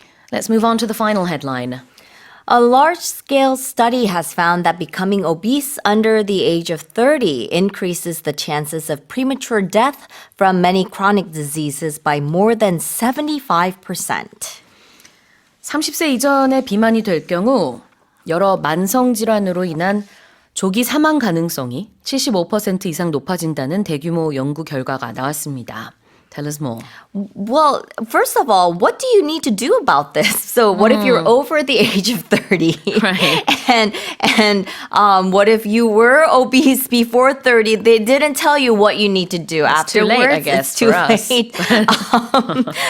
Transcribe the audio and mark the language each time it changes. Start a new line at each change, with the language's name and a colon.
English: Let's move on to the final headline. A large-scale study has found that becoming obese under the age of 30 increases the chances of premature death from many chronic diseases by more than 75%.
Korean: 30세 이전에 비만이 될 경우 여러 만성 질환으로 인한 조기 사망 가능성이 75% 이상 높아진다는 대규모 연구 결과가 나왔습니다.
English: Tell us more. Well, first of all, what do you need to do about this? So what if you're over the age of 30? Right. And what if you were obese before 30? They didn't tell you what you need to do It's too late, I guess, it's too for us. late.